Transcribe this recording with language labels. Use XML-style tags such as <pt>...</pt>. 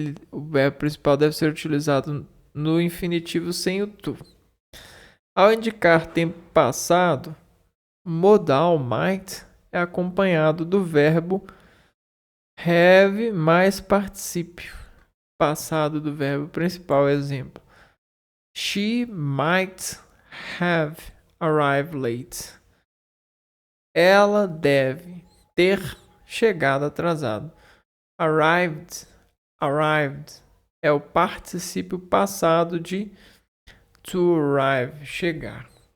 <pt>O verbo principal deve ser utilizado no infinitivo sem o to. Ao indicar tempo passado, modal might é acompanhado do verbo have mais particípio, passado do verbo principal. Exemplo.</pt> <en>She might have arrived late.</en> <pt>Ela deve ter chegado atrasado. Arrived é o particípio passado de to arrive, chegar.</pt>